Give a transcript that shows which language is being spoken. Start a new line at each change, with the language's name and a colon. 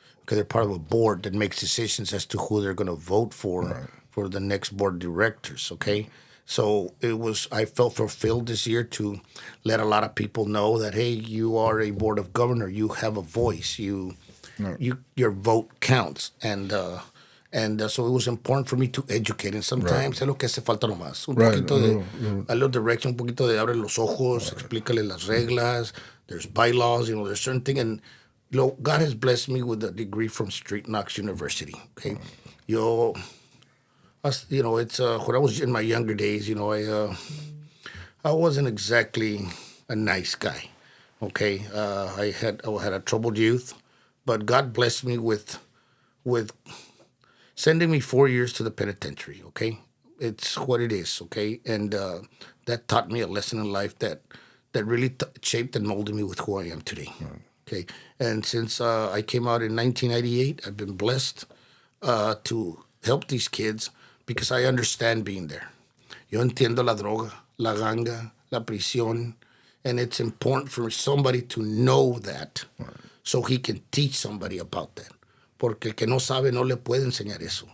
English: Because they're part of a board that makes decisions as to who they're going to vote for the next board of directors, okay? So I felt fulfilled this year to let a lot of people know that, hey, you are a board of governor. You have a voice. Your vote counts. And so it was important for me to educate. And sometimes
Spanish: es lo que hace falta nomás. Un poquito de
English: a little direction,
Spanish: un poquito de abre los ojos, explícale las reglas.
English: There's bylaws, there's certain thing. And, God has blessed me with a degree from Street Knox University, okay? It's when I was in my younger days, I wasn't exactly a nice guy, okay? I had a troubled youth, but God blessed me with sending me 4 years to the penitentiary, okay? It's what it is, okay? And that taught me a lesson in life that really shaped and molded me with who I am today. Okay, and since I came out in 1998, I've been blessed to help these kids because I understand being there.
Spanish: Yo entiendo la droga, la ganga, la prisión,
English: and it's important for somebody to know that so he can teach somebody about that.
Spanish: Porque el que no sabe no le puede enseñar eso.